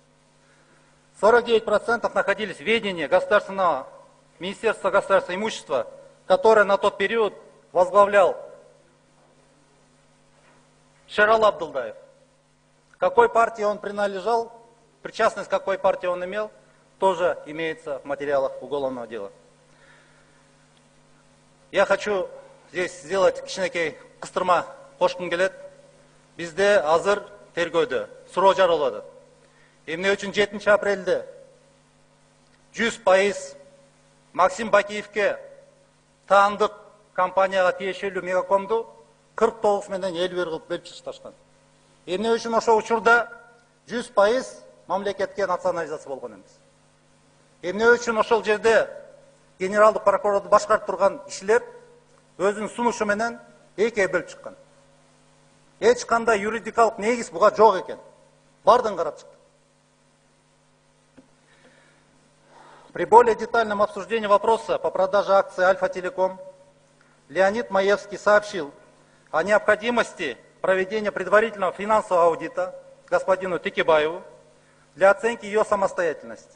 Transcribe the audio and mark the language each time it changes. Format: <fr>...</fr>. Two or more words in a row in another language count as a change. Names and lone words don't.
<ru>49% находились в ведении государственного Министерства государственного имущества, которое на тот период возглавлял Шерал Абдулдаев. Какой партии он принадлежал, причастность к какой партии он имел, тоже имеется в материалах уголовного дела. Я хочу здесь сделать</ru> <ky>кичинекей кыстырма кошкум келет. Бизде азыр тергөөдө суроо жарыялады. Эмне үчүн 7 апрелде 100% Максим Бакиевке таандык компанияга тиешелүү Мегакомду 49 менен 51 кылып бөлүп чыгышкан. Эмне үчүн ошол учурда 100% мамлекетке национализация болгон эмес. Эмне үчүн ошол жерде генералдык прокурорду башкарып турган кишилер өзүнүн сунушу менен экиге бөлүп чыккан. Эч кандай юридикалык негиз буга жок экен. Бардын карап чыкты.</ky> <ru>При более детальном обсуждении вопроса по продаже акций Альфа-Телеком Леонид Маевский сообщил о необходимости проведения предварительного финансового аудита господину Текебаеву для оценки ее самостоятельности.</ru>